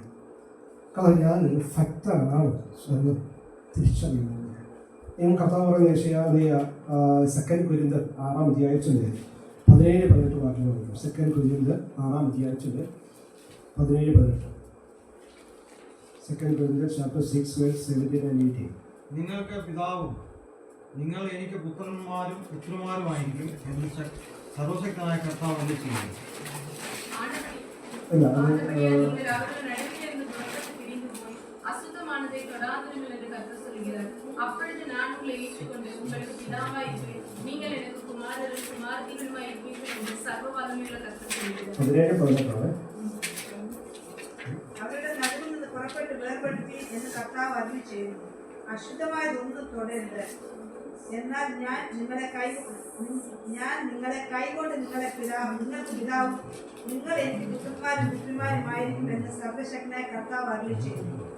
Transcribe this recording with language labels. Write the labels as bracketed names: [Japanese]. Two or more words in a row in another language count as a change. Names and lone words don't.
[Malayalam] കാരണം ഞാനൊരു ഭക്തനാണ് എന്ന് തിരിച്ചറിയുന്നത്. ഈ കഥ പറയുന്ന വിഷയം 2 കൊരിന്ത്യർ 6-ാം അധ്യായത്തിൻ്റെ 17-18 വാക്യങ്ങൾ. 2 കൊരിന്ത്യർ 6-ാം അധ്യായത്തിൻ്റെ 17-18. [English] 2 കൊരിന്ത്യർ chapter 6 verse 17 and 18. [Malayalam] നിങ്ങൾക്ക് പിതാവും നിങ്ങൾ എനിക്ക് പുത്രന്മാരും പുത്രിമാരുമായിരിക്കും എന്ന് സർവശക്തനായ കർത്താവ് അരുളിച്ചെയ്യുന്നു. [Tamil] அப்பொழுது நான் உங்களை ஏற்றுக்கொண்டு உங்களுக்கு பிதாவாயிருப்பேன், நீங்கள் எனக்கு குமாரரும் குமாரத்திகளுமாய் இருப்பீர்கள் என்று சர்வ வல்லமையுள்ள கர்த்தர் சொல்கிறார். [Malayalam] അവരുടെ നടുവിൽ നിന്ന് പുറപ്പെട്ട് വേർപെടുത്തി എന്ന് കർത്താവ് അരുളിച്ചെയ്യുന്നു. അശുദ്ധമായതൊന്നും തൊടരുത്. എന്നാൽ ഞാൻ നിങ്ങളെ കൈകൊണ്ട് നിങ്ങൾക്ക് പിതാവും നിങ്ങൾ എനിക്ക് പുത്രന്മാരും പുത്രിമാരുമായിരിക്കും എന്ന് സർവശക്തനായ കർത്താവ് അരുളിച്ചെയ്യുന്നു.